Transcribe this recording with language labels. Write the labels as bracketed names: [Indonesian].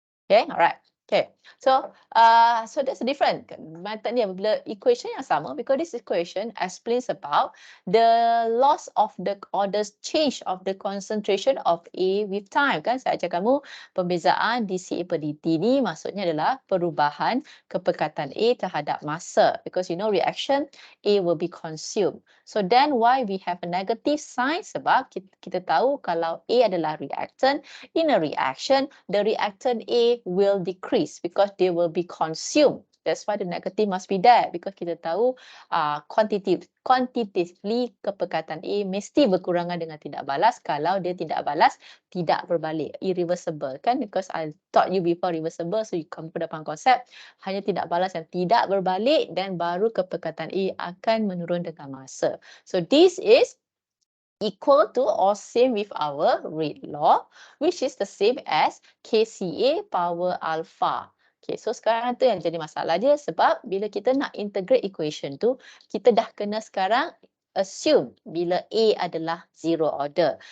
[English] Okay, alright. Okay, so that's different. [Malay] Method ni apabila equation yang sama, [English] because this equation explains about the loss of the orders change of the concentration of A with time. [Malay] Kan saya ajar kamu pembezaan dCA per dt ni maksudnya adalah perubahan kepekatan A terhadap masa. [English] Because you know reaction A will be consumed. So then why we have a negative sign? [Malay] Sebab kita tahu kalau A adalah reactant, [English] in a reaction, the reactant A will decrease because they will be consumed. That's why the negative must be there because [Malay] kita tahu quantitatively kepekatan A mesti berkurangan dengan tidak balas. Kalau dia tidak balas, tidak berbalik, irreversible kan? [English] Because I taught you before reversible, [Malay] so kamu pun dapat konsep hanya tidak balas yang tidak berbalik dan baru kepekatan A akan menurun dengan masa. [English] So this is equal to or same with our rate law, which is the same as KCA power alpha. [Malay] Okay, so sekarang tu yang jadi masalah dia sebab bila kita nak integrate equation tu, kita dah kena sekarang assume bila A adalah zero order.